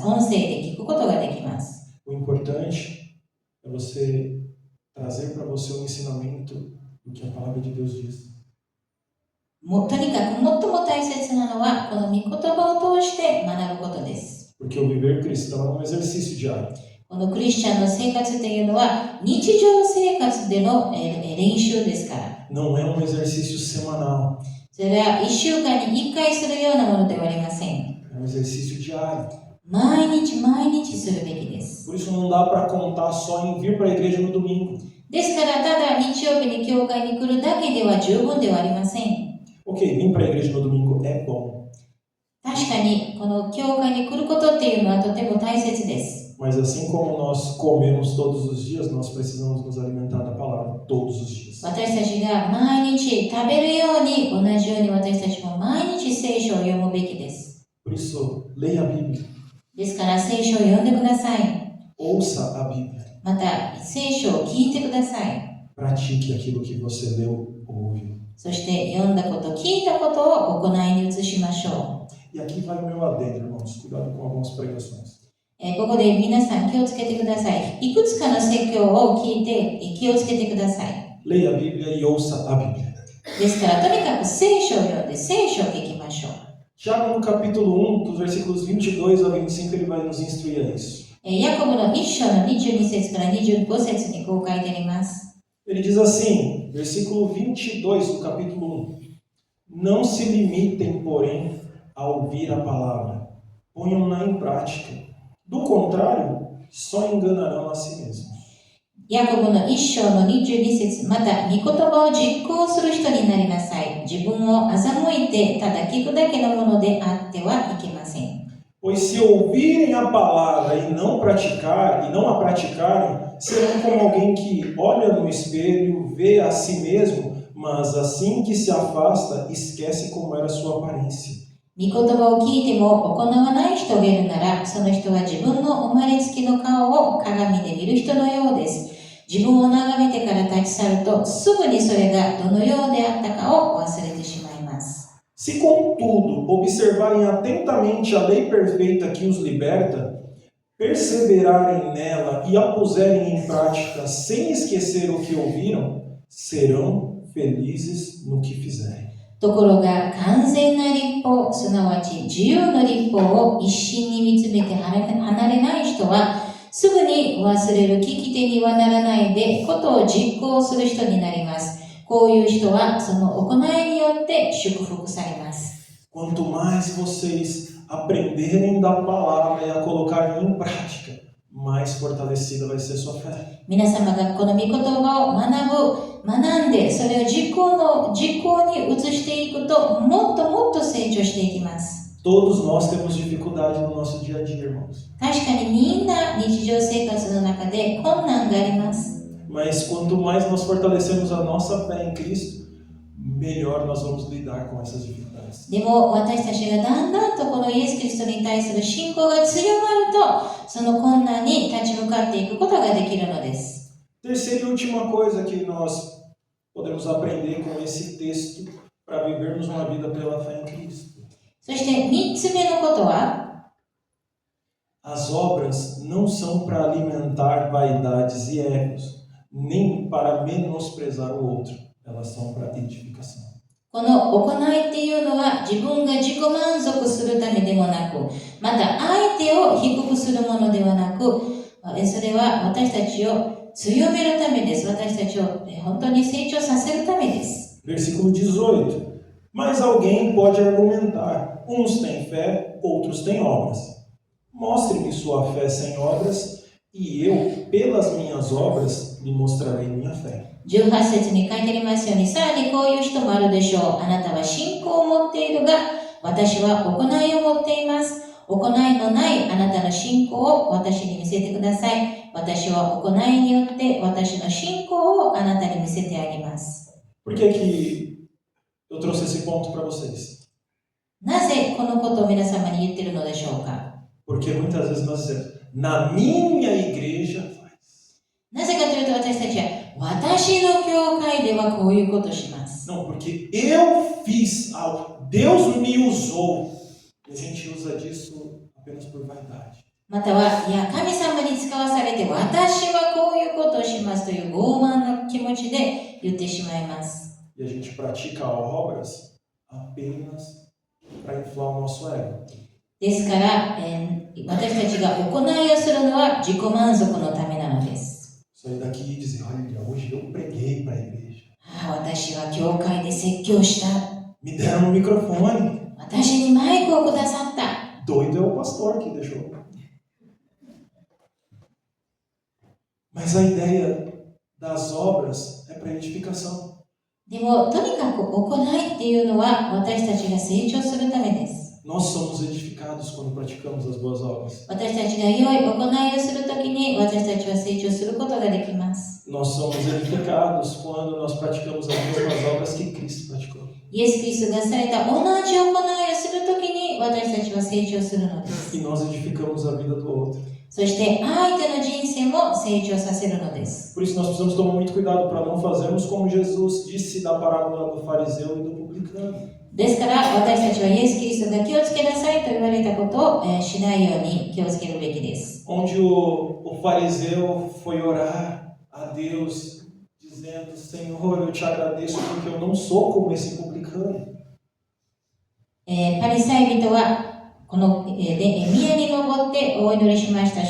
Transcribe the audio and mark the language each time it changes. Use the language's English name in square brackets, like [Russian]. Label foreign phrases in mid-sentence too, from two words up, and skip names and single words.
[Japanese] 音声で聞くことができます。 [Portuguese] O importante é você trazer para você um ensinamento do que a palavra de Deus diz. [Japanese] とにかく最も大切なのはこの御言葉を通して学ぶことです。 [Portuguese] Porque o viver cristão é um exercício diário. [Japanese] このクリスチャンの生活というのは日常生活での練習ですから。 [Portuguese] Não é um exercício semanal. [Japanese] それは1週間に1回するようなものではありません。 [Portuguese] É um exercício diário. [Japanese] 毎日するべきです。 [Portuguese] Por isso não dá para contar só em vir para a igreja no domingo. [Japanese] ですから、ただ日曜日に教会に来るだけでは十分ではありません。 [Portuguese] Ok, vir para a igreja no domingo é bom. [Japanese] 確かに、この教会に来ることっていうのはとても大切です。 [Portuguese] Mas assim como nós comemos todos os dias, nós precisamos nos alimentar da palavra todos os dias. [Japanese] 私たちが毎日食べるように、同じように私たちも毎日聖書を読むべきです。 [Portuguese] Por isso, leia a Bíblia. [Japanese] ですから聖書を読んでください。 [Portuguese] Ouça a Bíblia. [Japanese] また聖書を聞いてください。 [Portuguese] Pratique aquilo que você leu ou ouviu. [Japanese] そして読んだこと、聞いたことを行いに移しましょう。 [Portuguese] E aqui vai o meu adendo, irmãos. Cuidado com algumas pregações. [Japanese] ここで皆さん気をつけてください。いくつかの説教を聞いて気をつけてください。 [Portuguese] Leia a Bíblia e ouça a Bíblia. [Japanese] ですからとにかく聖書を読んで聖書を聞きましょう。 [Portuguese] Tiago, no capítulo 1, dos versículos 22 a 25, ele vai nos instruir a isso. [Japanese] ヤコブの1章の22節から25節にこう書いてあります。 [Portuguese] Ele diz assim, versículo 22 do capítulo 1. Não se limitem, porém, a ouvir a palavra. Ponham-na em prática. Do contrário, só enganarão a si mesmos. [Japanese] ヤコブの1章の22節、また、御言葉を実行する人になりなさい。自分を欺いて、ただ聞くだけのものであってはいけません。 [Portuguese] Pois se ouvirem a palavra e não a praticarem, serão como alguém que olha no espelho, vê a si mesmo, mas assim que se afasta, esquece como era sua aparência. [Japanese] 御言葉を聞いても行わない人がいるなら、その人は自分の生まれつきの顔を鏡で見る人のようです。自分を眺めてから立ち去ると、すぐにそれがどのようであったかを忘れてしまいます。 [Portuguese] Se, contudo, observarem atentamente a lei perfeita que os liberta, perseverarem nela e a puserem em prática sem esquecer o que ouviram, serão felizes no que fizerem. [Japanese] ところが完全な律法、すなわち自由の律法を一心に見つめて離れない人は、すぐに忘れる聞き手にはならないで、ことを実行する人になります。こういう人はその行いによって祝福されます。 [Portuguese] Quanto mais vocês aprenderem da palavra e a colocarem em prática, mais fortalecida vai ser sua fé. [Japanese] 皆様がこの御言葉を学んで、それを実行に移していくと、もっと成長していきます。 [Portuguese] Todos nós temos dificuldade no nosso dia a dia, irmãos. [Japanese] 確かにみんな日常生活の中で困難があります。 [Portuguese] Mas quanto mais nós fortalecemos a nossa fé em Cristo, melhor nós vamos lidar com essas dificuldades. [Japanese] でも私たちがだんだんとこのイエス・キリストに対する信仰が強まると、その困難に立ち向かっていくことができるのです。 [Portuguese] Terceira e última coisa que nós podemos aprender com esse texto para vivermos uma vida pela fé em Cristo. [Japanese] そして3つ目のことは、 [Portuguese] As obras não são para alimentar vaidades e egos, nem para menosprezar o outro. Elas são para edificação. [Japanese] この行いっていうのは自分が自己満足するためでもなく、また相手を低くするものではなく、それは私たちを強めるためです。私たちを本当に成長させるためです。 [Portuguese] Versículo 18. Mas alguém pode argumentar. Uns têm fé, outros têm obras. Mostre-me sua fé sem obras, e eu, pelas minhas obras, lhe mostrarei minha fé. [Japanese] 18 節に書いてありますように、さらにこういう人もあるでしょう。あなたは信仰を持っているが、私は行いを持っています。行いのないあなたの信仰を私に見せてください。私は行いによって私の信仰をあなたに見せてあげます。 [Portuguese] Por que que eu trouxe esse ponto para vocês? [Japanese] なぜこのことを皆様に言っているのでしょうか。 [Portuguese] Porque muitas vezes nós dizemos, na minha igreja faz. [Japanese] なぜかというと私たちは、私の教会ではこういうことをします。 [Portuguese] Não, porque eu fiz algo, Deus me usou. E a gente usa disso apenas por vaidade. [Japanese] または、いや、神様に使わされて、私はこういうことをしますという傲慢な気持ちで言ってしまいます。 [Portuguese] E a gente pratica obras apenas para inflar o nosso ego. [Japanese] ですから、 私たちが行いをするのは自己満足のためなのです。 [Portuguese] Sair daqui e dizer, olha, hoje eu preguei para a igreja. [Japanese] 私は教会で説教した。 [Portuguese] Me deram um microfone. [Japanese] 私にマイクをくださった。 [Portuguese] Doido é o pastor que deixou. Mas a ideia das obras é para edificação. [Japanese] でも、とにかく行いっていうのは私たちが成長するためです。 [Portuguese] Nós somos edificados quando praticamos as boas obras. [Japanese] 私たちが良い行いをするときに私たちは成長することができます。 [Portuguese] Nós somos edificados quando nós praticamos as mesmas obras que Cristo praticou. [Japanese] イエス・キリストがされた同じ行いをするときに私たちは成長するのです。 [Portuguese] E nós edificamos a vida do outro. [Japanese] そして相手の人生も成長させるのです。 [Portuguese] Por isso nós precisamos tomar muito cuidado para não fazermos como Jesus disse da parábola do fariseu e do publicano. [Japanese] ですから私たちはイエス・キリストが気をつけなさいと言われたことをしないように気をつけるべきです。 [Portuguese] Onde o fariseu foi orar a Deus dizendo, Senhor, eu te agradeço porque eu não sou como esse publicano. [Japanese] パリサイ人はこの宮に登ってお祈りしました。